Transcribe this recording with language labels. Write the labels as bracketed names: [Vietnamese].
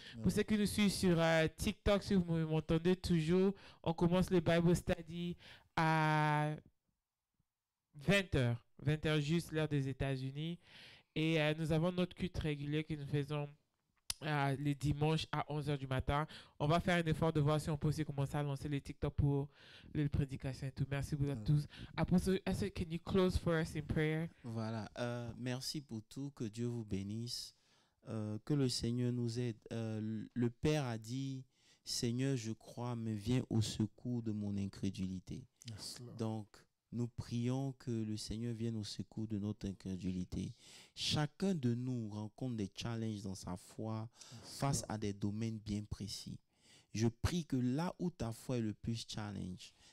[French] Pour ceux qui nous suivent sur TikTok, si vous m'entendez toujours, on commence le Bible Study à 20h. 20h juste l'heure des États-Unis. Et nous avons notre culte régulier que nous faisons les dimanches à 11h du matin. On va faire un effort de voir si on peut aussi commencer à lancer les TikTok pour les prédications et tout. Merci beaucoup à tous. [English] Apostle, can you close for us in prayer? [French] Voilà. Merci pour tout. Que Dieu vous bénisse. Que le Seigneur nous aide. Le Père a dit, Seigneur, je crois, mais viens au secours de mon incrédulité. [English] Yes, Lord. [French] Donc, nous prions que le Seigneur vienne au secours de notre incrédulité. Chacun de nous rencontre des challenges dans sa foi face à des domaines bien précis. Je prie que là où ta foi est le plus challenge,